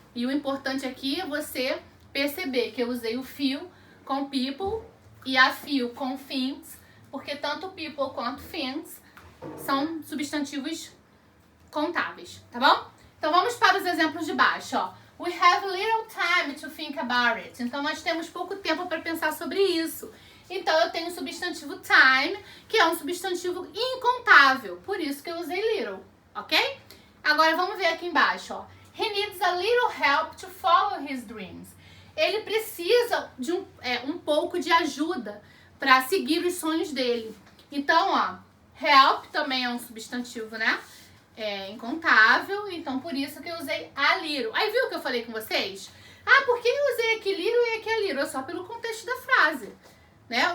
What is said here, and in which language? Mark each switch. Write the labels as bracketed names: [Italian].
[Portuguese] E o importante aqui é você perceber que eu usei o few com people e a few com things, porque tanto people quanto things são substantivos contáveis, tá bom? Então vamos para os exemplos de baixo, ó. [English] We have little time to think about it. [Portuguese] Então nós temos pouco tempo para pensar sobre isso. Então eu tenho o substantivo time, que é um substantivo incontável, por isso que eu usei little, ok? Agora vamos ver aqui embaixo, ó. [English] He needs a little help to follow his dreams. [Portuguese] Ele precisa de um pouco de ajuda para seguir os sonhos dele. Então, ó, help também é um substantivo, né? Incontável, então por isso que eu usei a little. Aí viu o que eu falei com vocês? Por que eu usei aqui little e aqui a little? É só pelo contexto da frase, né?